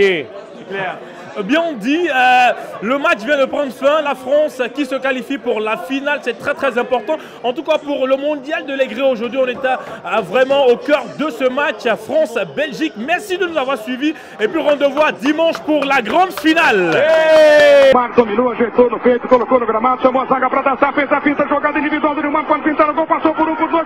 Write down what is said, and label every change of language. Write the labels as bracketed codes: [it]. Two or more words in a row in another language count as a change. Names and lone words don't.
[fr] C'est clair. bien dit. Le match vient de prendre fin. La France qui se qualifie pour la finale, c'est très très important. En tout cas pour le mondial de l'Aigré aujourd'hui, on était vraiment au cœur de ce match France-Belgique. Merci de nous avoir suivis et puis rendez-vous dimanche pour la grande finale. [pt] Marcos dominou, ajeitou no peito, colocou no gramado, chamou a zaga para dançar, fez a finta, jogada individual do Neymar, pode pintar o gol, passou por um.